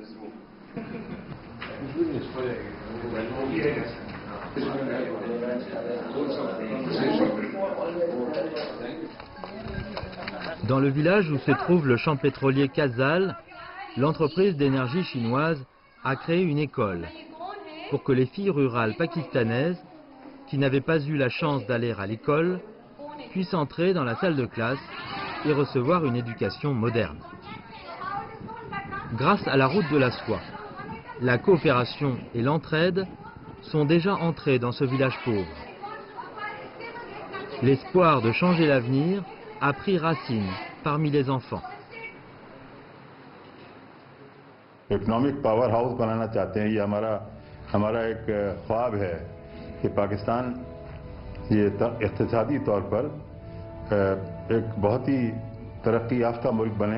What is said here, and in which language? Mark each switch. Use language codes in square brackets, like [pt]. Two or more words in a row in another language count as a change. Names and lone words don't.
[fr] Dans le village où se trouve le champ pétrolier Kazal, l'entreprise d'énergie chinoise a créé une école pour que les filles rurales pakistanaises qui n'avaient pas eu la chance d'aller à l'école puissent entrer dans la salle de classe et recevoir une éducation moderne. Grâce à la route de la soie, la coopération et l'entraide sont déjà entrés dans ce village pauvre. L'espoir de changer l'avenir a pris racine parmi les enfants. [en] economic power house [ur] بنانا چاہتے ہیں، یہ ہمارا ایک خواب ہے کہ پاکستان یہ اقتصادی طور پر ایک بہت ہی ترقی یافتہ ملک بنے.